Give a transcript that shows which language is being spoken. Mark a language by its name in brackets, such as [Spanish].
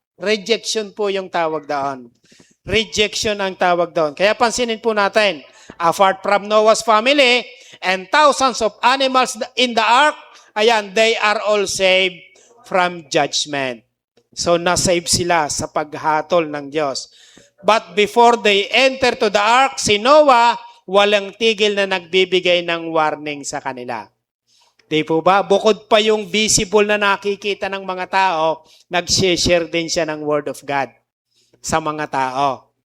[Filipino] Rejection po yung tawag doon. Rejection ang tawag doon. Kaya pansinin po natin, [English] apart from Noah's family and thousands of animals in the ark, ayan, they are all saved from judgment. [Filipino] So, nasave sila sa paghatol ng Diyos. [English] But before they enter to the ark, [Filipino] si Noah, walang tigil na nagbibigay ng warning sa kanila. Di po ba? Bukod pa yung visible na nakikita ng mga tao, nag-share din siya ng Word of God sa mga tao.